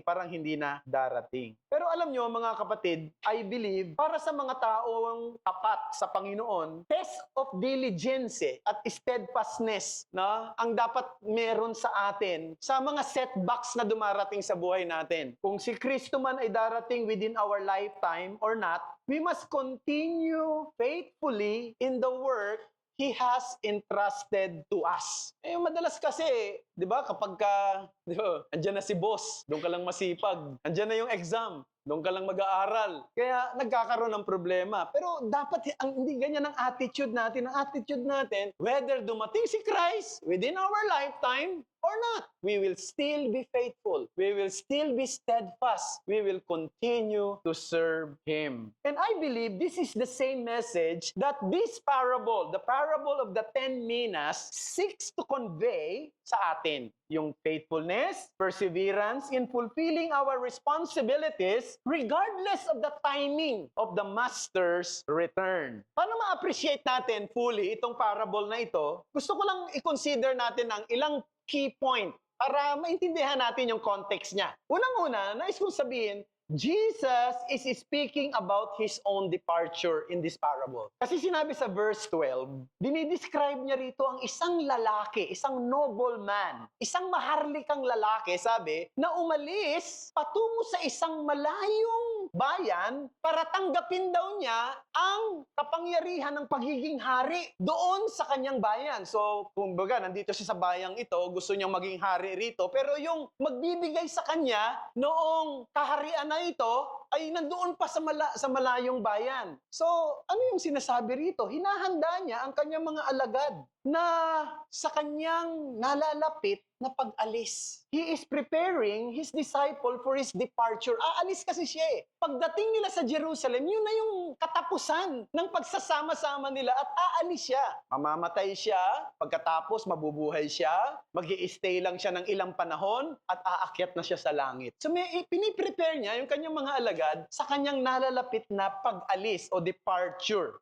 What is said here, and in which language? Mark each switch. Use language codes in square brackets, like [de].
[tl] Parang hindi na darating. Pero alam nyo mga kapatid, [en] I believe [tl] para sa mga taong tapat sa Panginoon, [en] test of diligence [tl] at steadfastness na ang dapat meron sa atin sa mga setbacks na dumarating sa buhay natin. Kung si Kristo man ay darating [en] within our lifetime or not, we must continue faithfully in the work He has entrusted to us. [tl] Eh, madalas kasi, di ba, kapag di ba, andyan na si boss, doon ka lang masipag. Andyan na yung exam, doon ka lang mag-aaral. Kaya nagkakaroon ng problema. Pero dapat, hindi ganyan ang attitude natin. Ang attitude natin, [en] whether dumating si Christ within our lifetime or not, we will still be faithful. We will still be steadfast. We will continue to serve Him. And I believe this is the same message that this parable, the parable of the 10 minas, seeks to convey [tl] sa atin. [en] Yung faithfulness, perseverance in fulfilling our responsibilities regardless of the timing of the Master's return. [tl] Paano ma-appreciate natin fully itong parable na ito? Gusto ko lang i-consider natin ang ilang key point para maintindihan natin yung context niya. Unang-una, nais kong sabihin, [en] Jesus is speaking about His own departure in this parable. [tl] Kasi sinabi sa verse 12, dinidescribe niya rito ang isang lalaki, isang noble man, isang maharlikang lalaki, sabi, na umalis patungo sa isang malayong bayan para tanggapin daw niya ang kapangyarihan ng pagiging hari doon sa kanyang bayan. So, kumbaga, nandito siya sa bayang ito, gusto niyang maging hari rito, pero yung magbibigay sa kanya noong kaharian na ito ay nandoon pa sa malayong bayan. So, ano yung sinasabi rito? Hinahanda niya ang kanyang mga alagad na sa kanyang nalalapit na pag-alis. [en] He is preparing his disciple for his departure. [tl] Aalis kasi siya eh. Pagdating nila sa Jerusalem, yun na yung katapusan ng pagsasama-sama nila at aalis siya. Mamamatay siya, pagkatapos mabubuhay siya, mag-i-stay lang siya ng ilang panahon at aakyat na siya sa langit. So may piniprepare niya yung kanyang mga alagad sa kanyang nalalapit na pag-alis o departure.